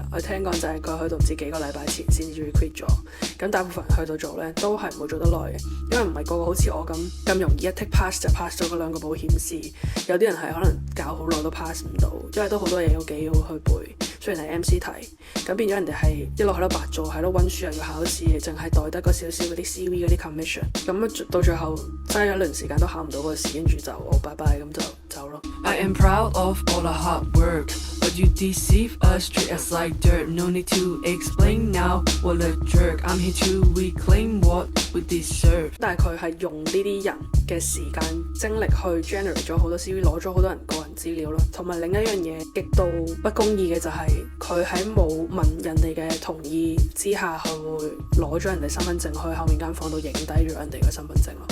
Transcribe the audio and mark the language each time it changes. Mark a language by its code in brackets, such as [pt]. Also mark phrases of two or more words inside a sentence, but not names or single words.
[yue] 我聽講就係佢去到唔知幾個禮拜前先至 quit 咗。咁大部分人去到做呢，都係唔會做得耐嘅，因為唔係個個好似我咁容易一 [en] tick pass [yue] 就 pass 咗嗰2個保險試。有啲人係可能搞好耐都 pass 唔到，因為都好多嘢要幾好去背。雖然係 MC 題，咁變咗人哋係一路喺度白做，喺度溫書又要考試，淨係袋得嗰少少嗰啲 CV 嗰啲 commission。咁到最後嘥咗一輪時間都考唔到個試，跟住就拜拜咁就走咯。 [en] I am proud of all the hard work。 But you deceive us, treat us like dirt. No need to explain now. What a jerk. I'm here to reclaim what we deserve. [yue] 但係佢係用呢啲人嘅時間精力去 generate 咗好多 CV， 攞咗好多人個人資料咯。同埋另一樣嘢極度不公義嘅就係佢喺冇問人哋嘅同意之下，佢會攞咗人哋身份證去後面間房度影低咗人哋嘅身份證咯。